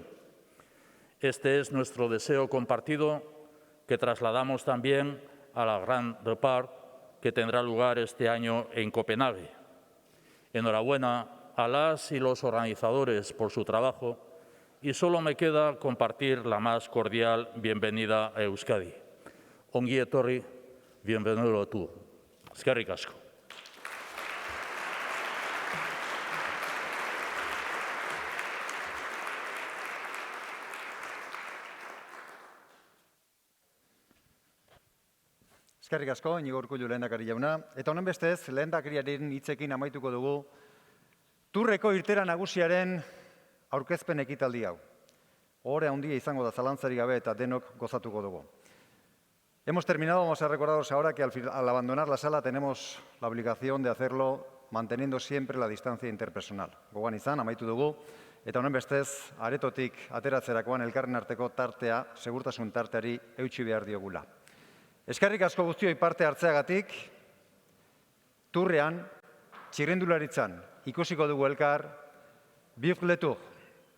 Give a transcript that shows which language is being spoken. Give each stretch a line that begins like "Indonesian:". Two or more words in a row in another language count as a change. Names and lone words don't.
Spanish: Este es nuestro deseo compartido que trasladamos también a la Grand Depart que tendrá lugar este año en Copenhague. Enhorabuena a las y los organizadores por su trabajo y solo me queda compartir la más cordial bienvenida a Euskadi.
Basque: Ongi etorri,
Spanish: bienvenido a Tour.
Basque: Eskerrik asko. Eskerrik asko, Iñigo Urkullu lehendakari jauna. Eta honen bestez, lehendakariaren hitzekin amaituko dugu Tourreko irtera nagusiaren aurkezpen ekitaldi hau. Ohore handia izango da zalantzarik gabe eta denok gozatuko dugu.
Spanish: Hemos terminado, vamos a recordaros ahora que al abandonar la sala tenemos la obligación de hacerlo manteniendo siempre la distancia interpersonal.
Basque: Gogoan izan, amaitu dugu, eta honen bestez, aretotik ateratzerakoan elkarren arteko tartea, segurtasun tarteari eutsi behar diogula. Eskerrik asko guztioi parte hartzeagatik, Tourrean, txirrindularitzan, ikusiko dugu elkar,
French: Vive le Tour.